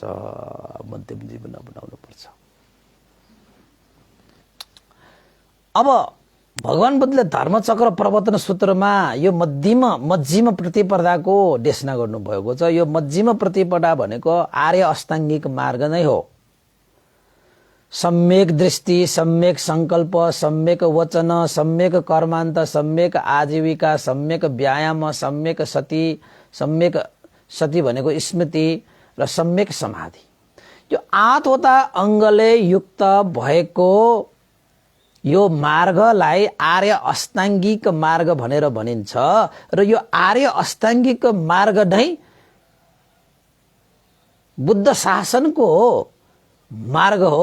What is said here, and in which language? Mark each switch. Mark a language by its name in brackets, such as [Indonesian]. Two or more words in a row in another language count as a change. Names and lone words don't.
[Nepali] मध्यम जीवन अपनाउनु पर्छ। अब भगवान बुद्धले धर्मचक्र प्रवर्तन सूत्रमा यो मध्यम प्रतिपदाको देशना गर्नुभएको छ। यो मध्यम प्रतिपदा भनेको आर्य अष्टाङ्गिक मार्ग नै हो। सम्यक दृष्टि, सम्यक संकल्प, सम्यक वचन, सम्यक कर्मान्त, सम्यक आजीविका, सम्यक व्यायाम, सम्यक सती भनेको स्मृति र सम्यक समाधि। यो 8वटा अङ्गले युक्त भएको यो मार्गलाई आर्य अष्टाङ्गिक मार्ग भनेर भनिन्छ। र यो आर्य अष्टाङ्गिक मार्ग नै बुद्ध शासनको मार्ग हो।